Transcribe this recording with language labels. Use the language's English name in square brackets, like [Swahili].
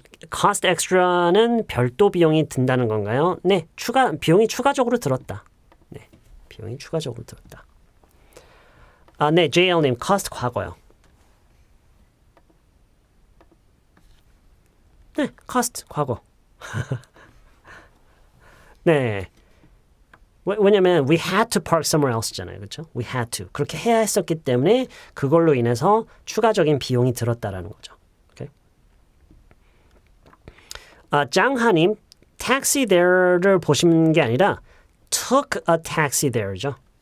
[Korean] cost extra는 별도 비용이 든다는 건가요? 네. 비용이 추가적으로 들었다. 네. 비용이 추가적으로 들었다. 네. JL님 cost 과거요. 네. cost 과거. 네. 왜냐면 [English] we had to park somewhere else잖아요. 그렇죠? We had to. [Korean] 그렇게 해야 했었기 때문에 그걸로 인해서 추가적인 비용이 들었다라는 거죠. 오케이. 장하님 taxi there를 보신 게 아니라 [English] took a taxi there [Korean] 죠.